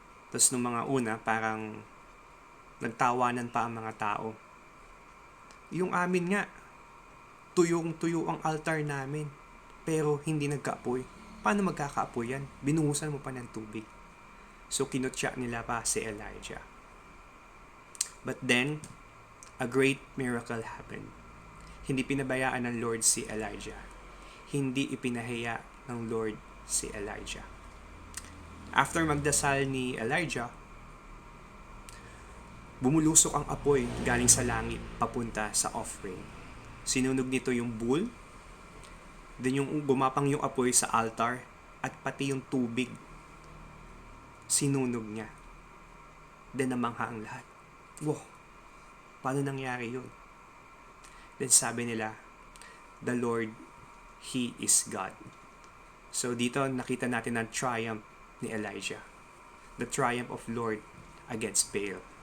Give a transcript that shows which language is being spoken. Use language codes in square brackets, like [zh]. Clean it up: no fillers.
[tl] Tapos nung mga una, parang nagtawanan pa ang mga tao. Yung amin nga, tuyong-tuyo ang altar namin, pero hindi nagkaapoy. Paano magkakaapoy yan? Binuhusan mo pa ng tubig. So, kinutya nila pa si Elijah. [en] But then, a great miracle happened. [tl] Hindi pinabayaan ng Lord si Elijah. Hindi ipinahiya ng Lord si Elijah. After magdasal ni Elijah, bumulusok ang apoy galing sa langit papunta sa offering. Sinunog nito yung bull, then yung gumapang yung apoy sa altar, at pati yung tubig sinunog niya. Then namangha ang lahat. Wow! Paano nangyari yun? [en] Then [tl] sabi nila, [en] the Lord, He is God. [tl] So dito nakita natin ang triumph ni Elijah. [en] The triumph of Lord against Baal.